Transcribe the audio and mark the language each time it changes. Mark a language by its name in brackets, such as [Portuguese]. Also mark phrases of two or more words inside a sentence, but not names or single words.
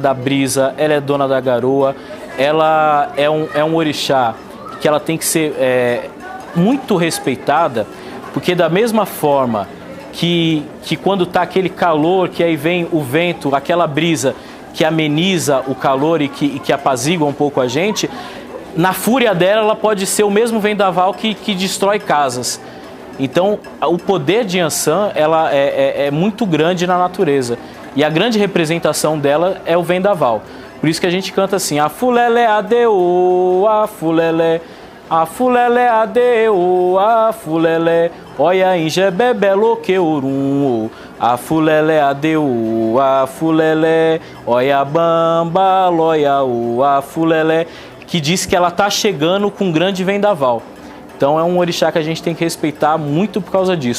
[Portuguese] da brisa, ela é dona da garoa, ela é um orixá que ela tem que ser muito respeitada, porque da mesma forma que quando está aquele calor, que aí vem o vento, aquela brisa que ameniza o calor e que apazigua um pouco a gente, na fúria dela ela pode ser o mesmo vendaval que destrói casas. Então, o poder de Yansan ela é muito grande na natureza. E a grande representação dela é o vendaval. Por isso que a gente canta assim, [Yoruba] a fulele adeu, a fulele adeu, a fulele, olha injebebelo que urum, a fulele adeu, a fulele, olha bamba, loia, a fulele, [Portuguese] que diz que ela está chegando com um grande vendaval. Então é um orixá que a gente tem que respeitar muito por causa disso.